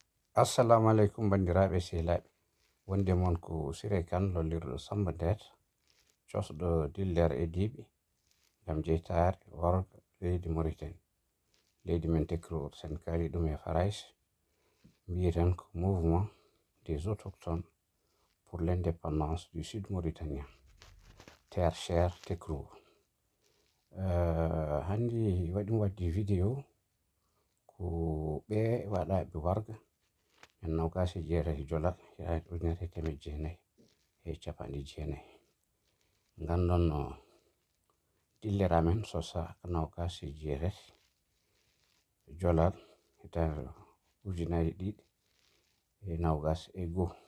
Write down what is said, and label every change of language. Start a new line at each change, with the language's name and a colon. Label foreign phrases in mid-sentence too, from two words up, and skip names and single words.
Arabic: السلام عليكم
Fula: bandiraɓe sehilaɓe. Wonde mon ko sire kan lollirɗo samba nder cosɗo diller e diɓi ngam jeytare worgo leydi Mauritanie. Leydi men tekro sen kali ɗum e farais mbiyen ko
French: mouvement des autochtones pour l'indépendance du sud mauritanien, terre chère
Fula: tekro. Handi waddi vidéo ko ɓe waɗaɓe warga en nawgasi jeere jolal ya ujunere temed jeenayi e capanɗe jeenayi. Ngandon no dillere men sosa ko nawgasi jeere jolal hitande ujunaje ɗiɗi e nawgas e go'o.